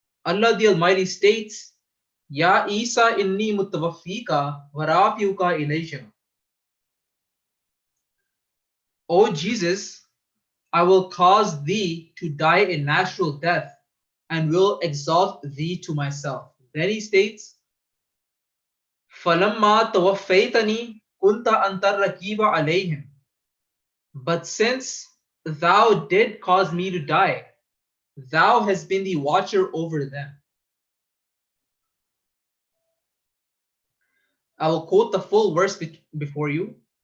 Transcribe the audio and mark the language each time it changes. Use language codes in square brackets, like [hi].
[en] Allah the Almighty states, [ar] Ya Isa inni mutawaffika wa rafiuka ilayya. [en] O Jesus, I will cause thee to die a natural death and will exalt thee to myself. Then he states, [ar] فَلَمَّا تَوَفَّيْتَنِي كُنْتَ أَنْتَ الرَّقِيبَ عَلَيْهِمْ. [en] But since thou did cause me to die, thou hast been the watcher over them. I will quote the full verse before you.